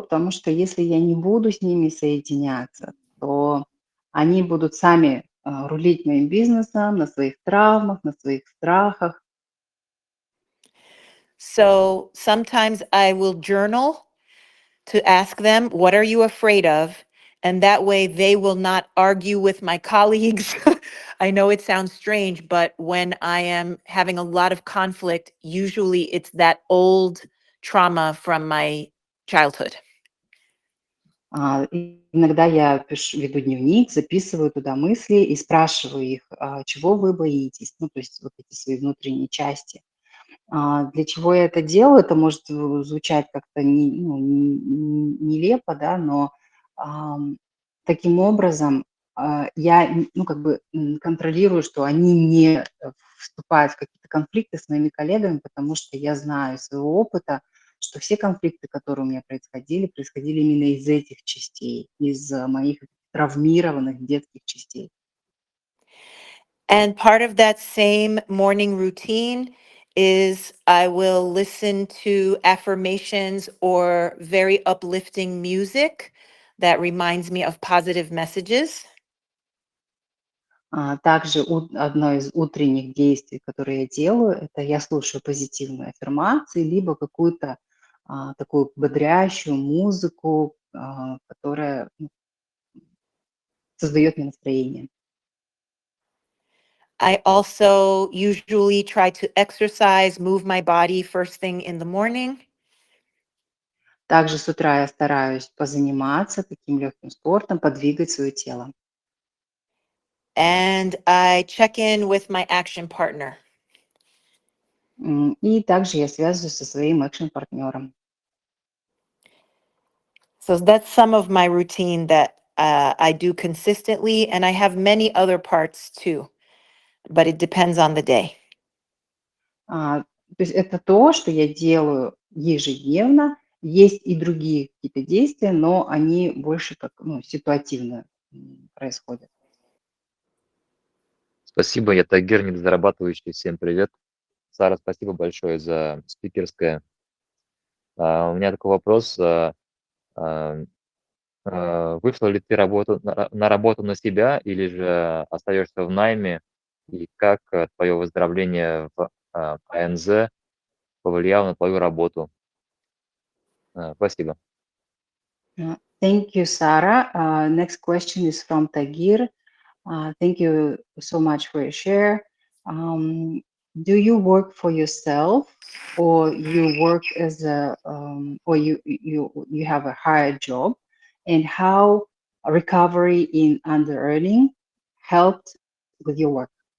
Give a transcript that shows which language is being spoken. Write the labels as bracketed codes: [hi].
[ru] Потому что если я не буду с ними соединяться, то они будут сами рулить моим бизнесом на своих травмах, на своих страхах. [en] So sometimes I will journal to ask them, What are you afraid of? And that way they will not argue with my colleagues. I know it sounds strange, but when I am having a lot of conflict, usually it's that old trauma from my childhood. [ru] Иногда я веду дневник, записываю туда мысли и спрашиваю их, чего вы боитесь, то есть вот эти свои внутренние части. Для чего я это делаю? Это может звучать как-то нелепо, да, но таким образом я контролирую, что они не вступают в какие-то конфликты с моими коллегами, потому что я знаю из своего опыта, что все конфликты, которые у меня происходили именно из этих частей, из моих травмированных детских частей. [en] And part of that same morning routine is I will listen to affirmations or very uplifting music that reminds me of positive messages. [ru] Также одно из утренних действий, которые я делаю, это я слушаю позитивные аффирмации, либо какую-то такую бодрящую музыку, которая создает мне настроение. [en] I also usually try to exercise, move my body first thing in the morning. [ru] Также с утра я стараюсь позаниматься таким легким спортом, подвигать свое тело. [en] And I check in with my action partner. [ru] И также я связываюсь со своим экшн-партнером. [en] So that's some of my routine that I do consistently, and I have many other parts too, but it depends on the day. [ru] То есть это то, что я делаю ежедневно. Есть и другие какие-то действия, но они больше как ситуативно происходят. Спасибо, я Тагир, недозарабатывающий. Всем привет. Сара, спасибо большое за спикерское. У меня такой вопрос. Вышла ли ты на работу на себя или же остаешься в найме? И как твое выздоровление в АНЗ повлияло на твою работу? Спасибо. [en] Thank you, Sarah. Next question is from Tagir. Thank you so much for your share. Do you work for yourself, or you work as or you have a higher job, and how recovery in under-earning helped with your work?